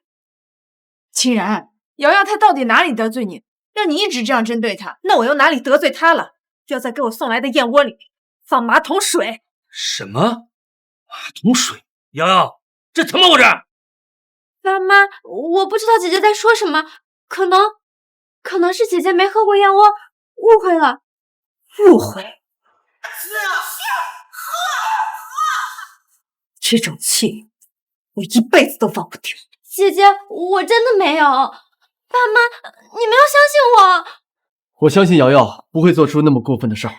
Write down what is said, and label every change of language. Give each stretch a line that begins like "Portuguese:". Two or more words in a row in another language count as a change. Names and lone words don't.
Chinese: 清然，瑤瑤她到底哪裡得罪你，讓你一直這樣針對她？那我又哪裡得罪她了？要在給我送來的燕窩裡放馬桶水？什麼？馬桶水？瑤瑤，這怎麼回事？爸媽，我不知道姐姐在說什麼，可能是姐姐沒喝過燕窩，誤會了。誤會？這種氣我一輩子都忘不掉。姐姐，我真的沒有。爸媽，你們要相信我。我相信瑤瑤不會做出那麼過分的事兒。